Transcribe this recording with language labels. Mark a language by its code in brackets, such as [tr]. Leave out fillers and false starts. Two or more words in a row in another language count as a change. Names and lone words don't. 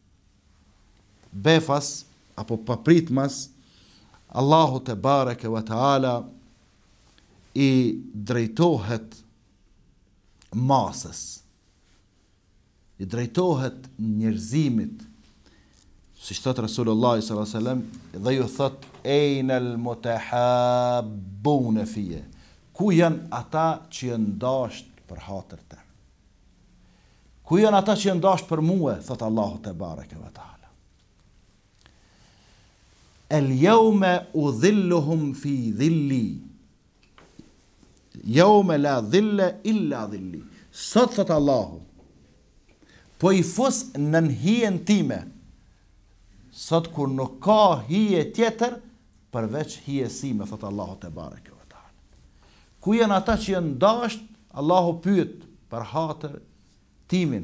[sq] Befas apo papritmas Allahu [ar] تبارك وتعالى [sq] i drejtohet masës, i drejtohet njerëzimit, si thot Rasulullah [ar] صلى الله عليه وسلم, [sq] dhe ju thot [ar] أين المتحابون فيّ, [sq] ku janë ata që janë dashur për hatër të? Ku janë ata që janë dashur për mua, thot Allahu [ar] تبارك وتعالى. اليوم أظلهم في ظلي. يوم لا ظل إلا ظلي. [sq] Sot thot Allahu, po i fus në hijen time, sot kur nuk ka hije tjetër, përveç hije sime, thot Allahu [ar] تبارك وتعالى. [sq] Ku janë ata që janë dashur, Allahu pyet për hatër timin.